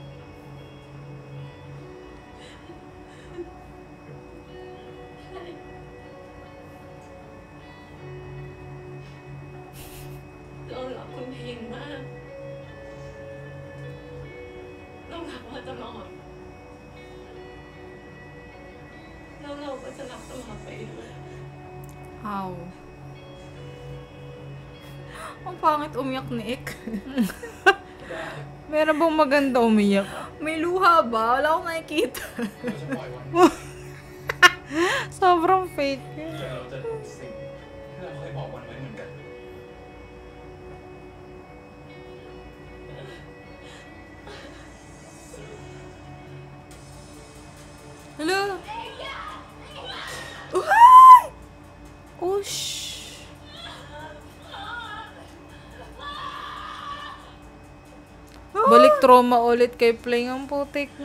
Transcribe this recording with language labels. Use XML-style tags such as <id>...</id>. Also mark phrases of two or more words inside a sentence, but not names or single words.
<th>เรารักคุณเพลงมาก เรารักมาตลอด แล้วเราก็จะรักตลอดไปด้วย</th> <en>How?</en> <tl>Ang pangit umiyak ni Ik. Meron bang maganda umiyak? May luha ba? Wala akong nakikita.</tl> <th>เราจะปล่อยวัน</th> <tl>Sobrang fake.</tl> <th>แต่เราจะทำสิ่งที่เราเคยบอกวันไว้เหมือนกัน</th> <en>Hello? Oh, shh.</en> <tl>Balik trauma ulit kay Pling ang putik.</tl>